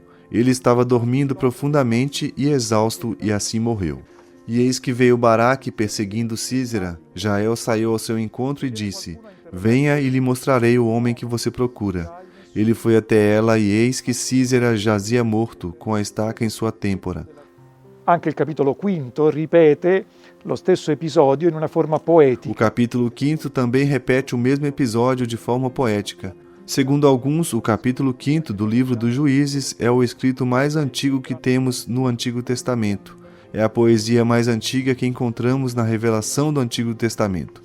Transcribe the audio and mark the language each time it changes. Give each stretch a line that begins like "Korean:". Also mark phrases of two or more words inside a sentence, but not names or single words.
Portuguese: Ele estava dormindo profundamente e exausto, e assim morreu. E eis que veio Baraque perseguindo Sísera. Jael saiu ao seu encontro e disse, venha e lhe mostrarei o homem que você procura. Ele foi até ela e eis que Sísera jazia morto, com a estaca em sua têmpora.
Italian: Anche il capitolo quinto ripete lo stesso episodio in una forma poetica.
Portuguese: O capítulo 5 também repete o mesmo episódio de forma poética. Segundo alguns, o capítulo 5 do livro dos Juízes é o escrito mais antigo que temos no Antigo Testamento. É a poesia mais antiga que encontramos na revelação do Antigo Testamento.